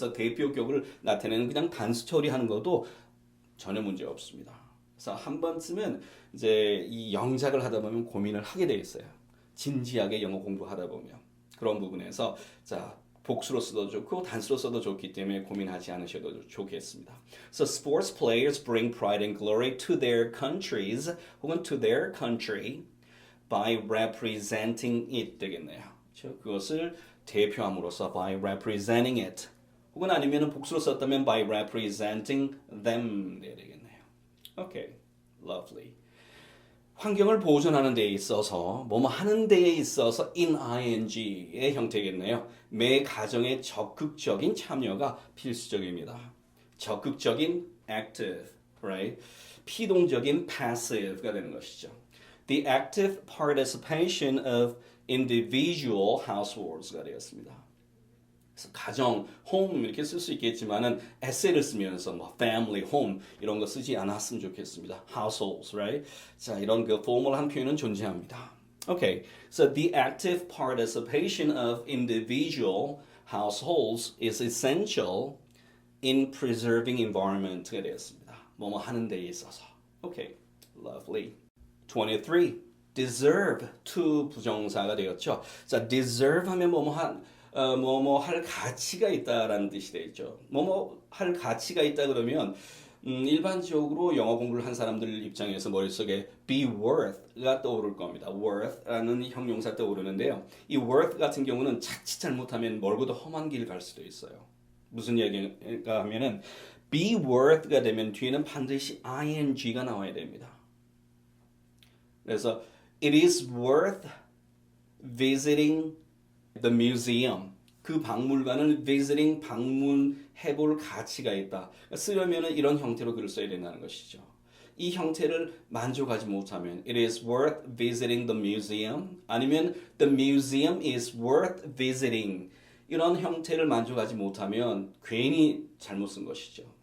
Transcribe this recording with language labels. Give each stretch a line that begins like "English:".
Korean: 그래서 대표격을 나타내는 그냥 단수 처리하는 것도 전혀 문제 없습니다. 그래서 한 번쯤은 이제 이 영작을 하다 보면 고민을 하게 돼 있어요. 진지하게 영어 공부하다 보면 그런 부분에서 자 복수로 써도 좋고 단수로 써도 좋기 때문에 고민하지 않으셔도 좋겠습니다.
English: So sports players bring pride and glory to their countries
Korean: 혹은
English: to their country by representing it
Korean: 되겠네요. 그렇죠? 그것을 대표함으로써
English: by representing it
Korean: 혹은 아니면 복수로 썼다면
English: by representing them
Korean: 돼야 되겠네요.
English: Okay, lovely.
Korean: 환경을 보존하는 데에 있어서 뭐뭐 하는 데에 있어서 in ing의 형태겠네요. 매 가정의 적극적인 참여가 필수적입니다. 적극적인
English: active, right?
Korean: 피동적인 passive가 되는 것이죠.
English: The active participation of individual households가
Korean: 되었습니다. 그래서 가정, home 이렇게 쓸 수 있겠지만은 에세이를 쓰면서 뭐 family, home 이런 거 쓰지 않았으면 좋겠습니다.
English: households, right?
Korean: 자, 이런 그 포멀한 표현은 존재합니다.
English: Okay, so the active participation of individual households is essential in preserving environment가
Korean: 되었습니다. 뭐뭐 하는 데에 있어서.
English: Okay, lovely. 23.
Korean: deserve to 부정사가 되었죠. 자, deserve 하면 뭐뭐 할 가치가 있다라는 뜻이 되죠. 뭐뭐 할 가치가 있다 그러면 일반적으로 영어 공부를 한 사람들 입장에서 머릿속에 be worth가 떠오를 겁니다. worth라는 형용사 떠오르는데요. 이 worth 같은 경우는 자칫 잘못하면 멀고도 험한 길 갈 수도 있어요. 무슨 얘기가 하면은 be worth가 되면 뒤에는 반드시 ing가 나와야 됩니다. 그래서
English: it is worth visiting the museum.
Korean: 그 박물관을 visiting 방문해볼 가치가 있다. 쓰려면 이런 형태로 글을 써야 된다는 것이죠. 이 형태를 만족하지 못하면
English: it is worth visiting the museum
Korean: 아니면
English: the museum is worth visiting
Korean: 이런 형태를 만족하지 못하면 괜히 잘못 쓴 것이죠.